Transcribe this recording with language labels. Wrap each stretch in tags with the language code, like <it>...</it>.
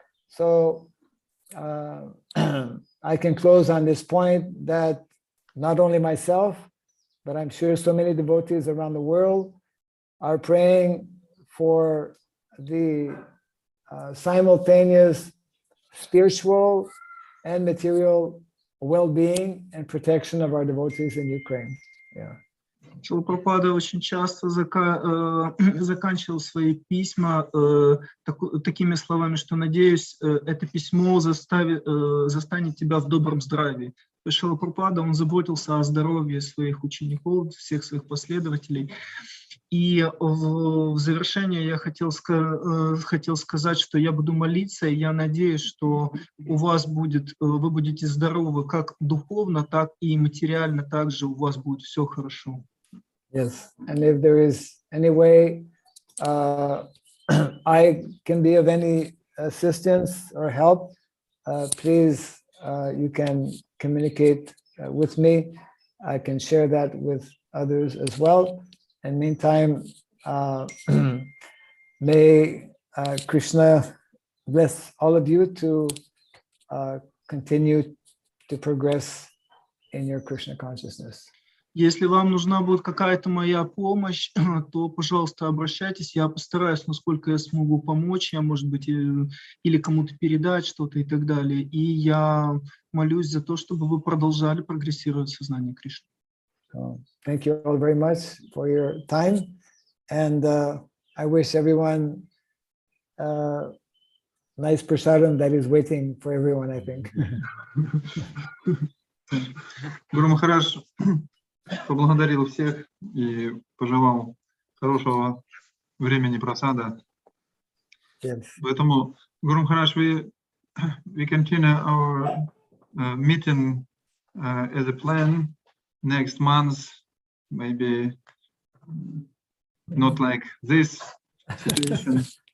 <en>So I can close on this point that not only myself, but I'm sure so many devotees around the world are praying for the simultaneous spiritual and material well-being and protection of our devotees in Ukraine. Yeah.</en> <ru>Шрила Прабхупада очень часто заканчивал свои письма такими словами, что, надеюсь, это письмо застанет тебя в добром здравии. Шрила Прабхупада, он заботился о здоровье своих учеников, всех своих последователей. И в завершение я хотел сказать, что я буду молиться, и я надеюсь, что вы будете здоровы как духовно, так и материально, также у вас будет все хорошо.</ru> <en>Yes, and if there is any way I can be of any assistance or help, please, you can communicate with me. I can share that with others as well. And meantime, may Krishna bless all of you to continue to progress in your Krishna consciousness.</en> <ru>Если вам нужна будет какая-то моя помощь, то, пожалуйста, обращайтесь. Я постараюсь, насколько я смогу помочь. Я, может быть, или кому-то передать что-то и так далее. И я молюсь за то, чтобы вы продолжали прогрессировать в сознании Кришны.</ru> <en>Thank you all very much for your time. And I wish everyone nice prasadam that is waiting for everyone, I think.</en> <ru>Гуру Махарадж поблагодарил всех и пожелал хорошего времени прасада.</ru> <en>Yes.</en> <ru>Поэтому,</ru> <en>Гуру Махарадж, we continue our meeting as a plan next month, maybe not like this situation.</en>